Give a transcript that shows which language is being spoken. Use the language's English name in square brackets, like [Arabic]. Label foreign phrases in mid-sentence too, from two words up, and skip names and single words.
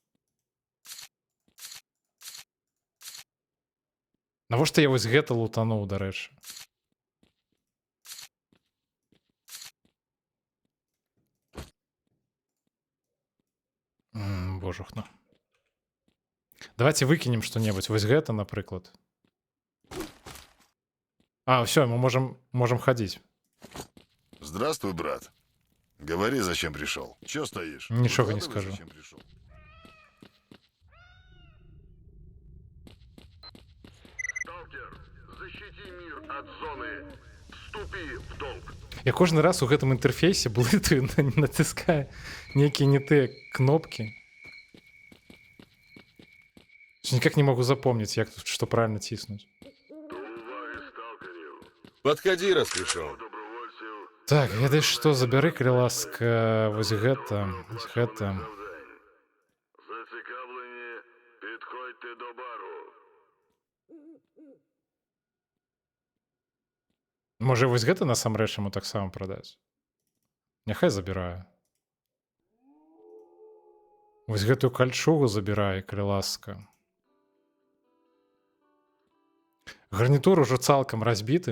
[Belarusian] Навошта я вось гэта лутануў, дарэчы? Божухна. [Russian] Давайте выкинем что-нибудь. [Belarusian] Вось гэта, напрыклад. А, [Russian] все, мы можем ходить. Здравствуй, брат. Говори, зачем пришел. Чё стоишь? Ничего не Выкладывай, скажу. зачем пришел. Сталкер, защити мир от зоны. Вступи в долг. [Belarusian] Я кожны раз у гэтым інтэрфейсе блытаю, націскаю нейкія не тыя кнопкі. [Russian] Никак не могу запомнить, [Belarusian] як тут [Russian] что правильно тиснуть. Подходи, раз пришел. [Belarusian] Так, ведаеш што, забяры, калі ласка, вось гэта. [Ukrainian] Зацікавлені, підходьте до бару. [Belarusian] Можа, вось гэта насамрэч яму таксама прадаць? Няхай забіраю. Вось гэтую кальчугу забірай, калі ласка. Гарнітур ужо цалкам разбіты.